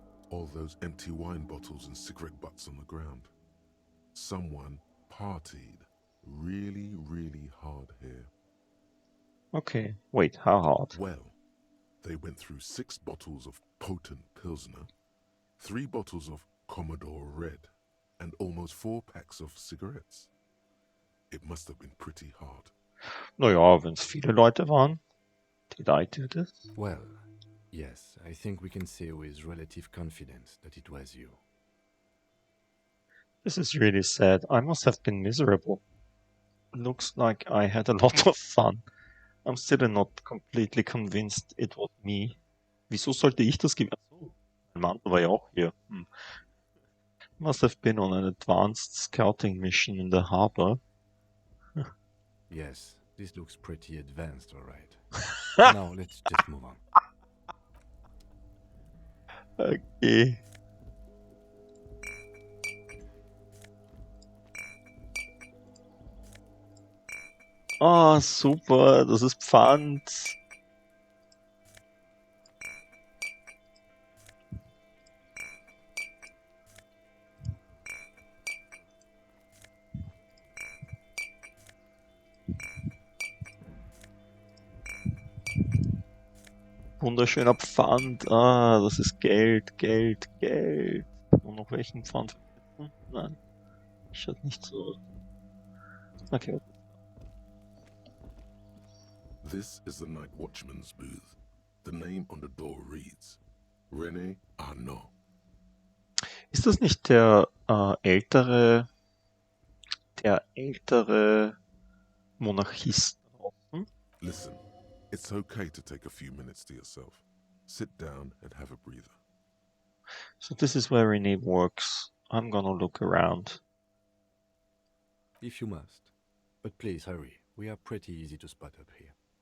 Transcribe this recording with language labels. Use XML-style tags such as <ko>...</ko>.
<en>All those empty wine bottles and cigarette butts on the ground. Someone partied really, really hard here. Okay, wait, how hard? Well, they went through 6 bottles of potent Pilsner, 3 bottles of Commodore Red, and almost 4 packs of cigarettes. It must have been pretty hard.</en> <de>Naja, wenn's viele Leute waren.</de> <en>Did I do this? Well, yes, I think we can say with relative confidence that it was you. This is really sad. I must have been miserable. Looks like I had a lot of fun. I'm still not completely convinced it was me.</en> <de>Wieso sollte ich das gewinnen? Achso, mein Mann war ja auch hier.</de> <en>Must have been on an advanced scouting mission in the harbor. Yes, this looks pretty advanced, alright. Now let's just move on. Okay.</en> <de>Ah, super, das ist Pfand. Wunderschöner Pfand. Ah, das ist Geld, Geld, Geld. Und noch welchen Pfand? Nein. Schaut nicht so aus. Okay.</de> <en>This is the night watchman's booth. The name on the door reads René Arnaud.</en> <de>Ist das nicht der ältere Monarchist draußen?</de> <en>Listen, it's okay to take a few minutes to yourself. Sit down and have a breather. So this is where René works. I'm gonna look around. If you must. But please hurry, we are pretty easy to spot up here.</en>